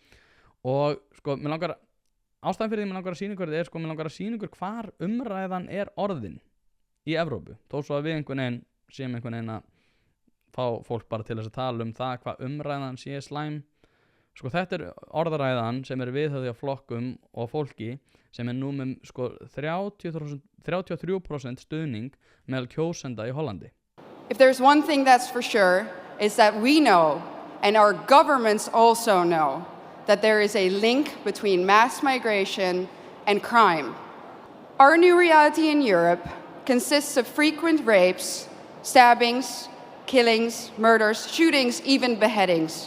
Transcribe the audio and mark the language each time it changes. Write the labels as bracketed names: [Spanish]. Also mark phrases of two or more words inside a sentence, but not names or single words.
[Icelandic] og sko, ástæðan fyrir því mér langar að sýna ykkur er, sko, mér langar að sýna ykkur hvar umræðan er orðin í Evrópu, þó svo að við séum einhvern veginn að fá fólk bara til þess að tala um það hvað umræðan sé slæm Sko þetta orðaræðan sem viðhöfð hjá flokkum og fólki sem nú með sko 33% stuðning meðal kjósenda í Hollandi. [English] If there's one thing that's for sure, is that we know, and our governments also know, that there is a link between mass migration and crime. Our new reality in Europe consists of frequent rapes, stabbings, killings, murders, shootings, even beheadings.